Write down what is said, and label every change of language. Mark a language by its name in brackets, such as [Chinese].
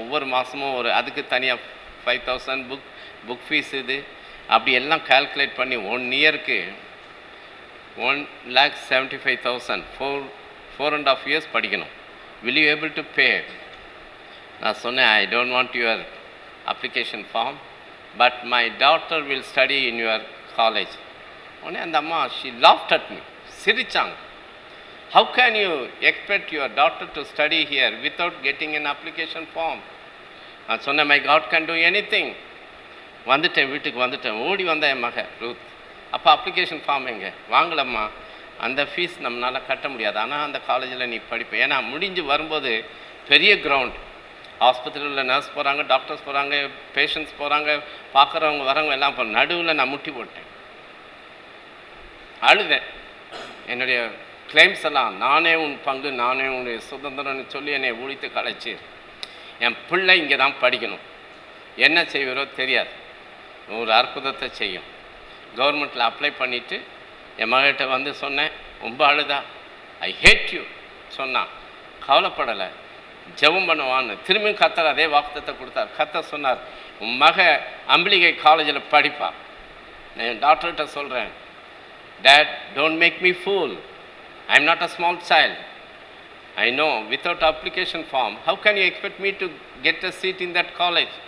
[Tamil] ஒவ்வொரு மாதமும் அதுக்கு தனியாக 5,000 புக் ஃபீஸ் இது அப்படி எல்லாம் கால்குலேட் பண்ணி 1 இயருக்கு 1,75,000 4.5 years படிக்கணும். [English] Will you able to pay? [Tamil] நான் சொன்னேன், [English] I don't want your application form, but my daughter will study in your college. [Tamil] உடனே அந்த அம்மா [English] she laughed at me, [Tamil] சிரிச்சாங்க. [English] How can you expect your daughter to study here without getting an application form? [Tamil] நான் சொன்னேன், [English] My God can do anything. [Tamil] வந்துட்டேன், வீட்டுக்கு வந்துட்டேன், ஓடி வந்தேன் என் மக ரூத். அப்போ அப்ளிகேஷன் ஃபார்ம் எங்கே? வாங்கலம்மா, அந்த ஃபீஸ் நம்மளால் கட்ட முடியாது, ஆனால் அந்த காலேஜில் நீ படிப்ப. ஏன்னா முடிஞ்சு வரும்போது பெரிய கிரவுண்ட், ஆஸ்பத்திரியில் நர்ஸ் போகிறாங்க, டாக்டர்ஸ் போகிறாங்க, பேஷண்ட்ஸ் போகிறாங்க, பார்க்குறவங்க வரவங்க எல்லாம் போகிறாங்க. நடுவில் நான் முட்டி போட்டேன், அழுதேன். என்னுடைய கிளைம்ஸ் எல்லாம், நானே உன் பங்கு, நானே உன்னுடைய சுதந்திரம்னு சொல்லி என்னை ஒழித்து கலைச்சி, என் பிள்ளை இங்கே தான் படிக்கணும், என்ன செய்வரோ தெரியாது, ஒரு அற்புதத்தை செய்யும். கவர்மெண்ட்டில் அப்ளை பண்ணிவிட்டு என் மகிட்ட வந்து சொன்னேன். ரொம்ப அழுதா, [English] I hate you [Tamil] சொன்னான். கவலைப்படலை, ஜெபம் பண்ணுவான்னு திரும்பியும் கத்தர் அதே வாக்குத்தத்தை கொடுத்தார். கத்தர் சொன்னார், உன் மக அம்பிலிகை காலேஜில் படிப்பா. நான் என் டாக்டர்கிட்ட சொல்கிறேன், [English] That don't make me fool, I am not a small child, I know without application form how can you expect me to get a seat in that college?